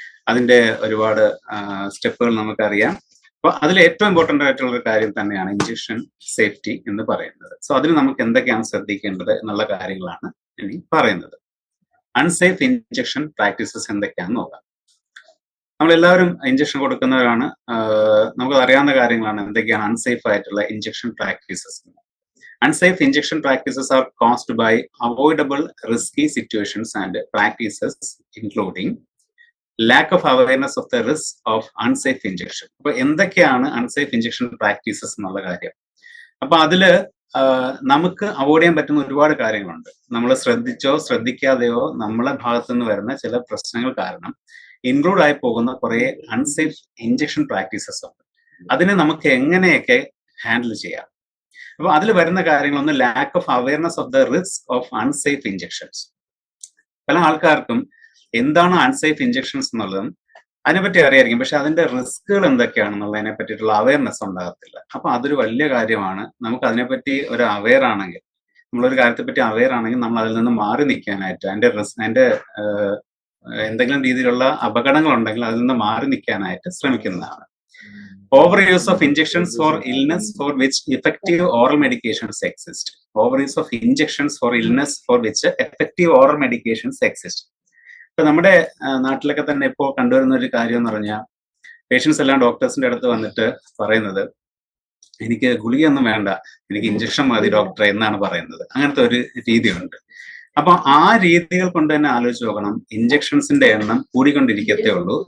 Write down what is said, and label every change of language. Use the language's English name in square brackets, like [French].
[Malayalam] അതിന്റെ ഒരുപാട് സ്റ്റെപ്പുകൾ നമുക്കറിയാം. അപ്പൊ അതിൽ ഏറ്റവും ഇമ്പോർട്ടന്റ് ആയിട്ടുള്ള ഒരു കാര്യം തന്നെയാണ് ഇഞ്ചക്ഷൻ സേഫ്റ്റി എന്ന് പറയുന്നത്. സോ അതിന് നമുക്ക് എന്തൊക്കെയാണ് ശ്രദ്ധിക്കേണ്ടത് എന്നുള്ള കാര്യങ്ങളാണ് ഇനി പറയുന്നത്. അൺസേഫ് ഇഞ്ചക്ഷൻ പ്രാക്ടീസസ് എന്തൊക്കെയാണെന്ന് നോക്കാം. നമ്മളെല്ലാവരും ഇഞ്ചക്ഷൻ കൊടുക്കുന്നവരാണ്, നമുക്ക് അറിയാവുന്ന കാര്യങ്ങളാണ് എന്തൊക്കെയാണ് അൺസേഫ് ആയിട്ടുള്ള injection practices. [English] Unsafe injection practices are caused by avoidable risky situations and practices including lack of awareness of the risk of unsafe injection. [Malayalam] അപ്പൊ എന്തൊക്കെയാണ് അൺസേഫ് ഇഞ്ചക്ഷൻ പ്രാക്ടീസസ് എന്നുള്ള കാര്യം? അപ്പൊ അതില് നമുക്ക് അവോയ്ഡ് ചെയ്യാൻ പറ്റുന്ന ഒരുപാട് കാര്യങ്ങളുണ്ട്. നമ്മൾ ശ്രദ്ധിച്ചോ ശ്രദ്ധിക്കാതെയോ നമ്മളെ ഭാഗത്തു നിന്ന് വരുന്ന ചില പ്രശ്നങ്ങൾ കാരണം ഇൻക്ലൂഡ് ആയി പോകുന്ന കുറെ അൺസേഫ് ഇഞ്ചക്ഷൻ പ്രാക്ടീസസ് ഉണ്ട്. അതിനെ നമുക്ക് എങ്ങനെയൊക്കെ ഹാൻഡിൽ ചെയ്യാം? അപ്പൊ അതിൽ വരുന്ന കാര്യങ്ങളൊന്ന് [English] Lack of awareness of the risk of unsafe injections. [Malayalam] പല ആൾക്കാർക്കും എന്താണ് അൺസേഫ് ഇഞ്ചക്ഷൻസ് എന്നുള്ളതും അതിനെപ്പറ്റി അറിയായിരിക്കും, പക്ഷെ അതിന്റെ റിസ്കുകൾ എന്തൊക്കെയാണെന്നുള്ളതിനെ പറ്റിയിട്ടുള്ള അവയർനെസ് ഉണ്ടാകത്തില്ല. അപ്പൊ അതൊരു വലിയ കാര്യമാണ്. നമുക്ക് അതിനെപ്പറ്റി ഒരു അവെയർ ആണെങ്കിൽ, നമ്മളൊരു കാര്യത്തെപ്പറ്റി അവെയർ ആണെങ്കിൽ നമ്മൾ അതിൽ നിന്ന് മാറി നിൽക്കാനായിട്ട്, അതിന്റെ എന്തെങ്കിലും രീതിയിലുള്ള അപകടങ്ങൾ ഉണ്ടെങ്കിൽ അതിൽ നിന്ന് മാറി നിൽക്കാനായിട്ട് ശ്രമിക്കുന്നതാണ്. [English] Overuse of injections for illness for which effective oral medications exist. Overuse of injections for illness for which effective oral medications exist. [Malayalam] ഇപ്പൊ നമ്മുടെ നാട്ടിലൊക്കെ തന്നെ ഇപ്പോൾ കണ്ടുവരുന്ന ഒരു കാര്യം എന്ന് പറഞ്ഞാൽ, പേഷ്യൻസ് എല്ലാം ഡോക്ടേഴ്സിന്റെ അടുത്ത് വന്നിട്ട് പറയുന്നത്, എനിക്ക് ഗുളികയൊന്നും വേണ്ട, എനിക്ക് ഇഞ്ചക്ഷൻ മതി ഡോക്ടറെ എന്നാണ് പറയുന്നത്. അങ്ങനത്തെ ഒരു രീതിയുണ്ട്. അപ്പൊ ആ രീതികൾ കൊണ്ട് തന്നെ ആലോചിച്ച് നോക്കണം, ഇഞ്ചക്ഷൻസിന്റെ എണ്ണം കൂടിക്കൊണ്ടിരിക്കത്തേ ഉള്ളൂ.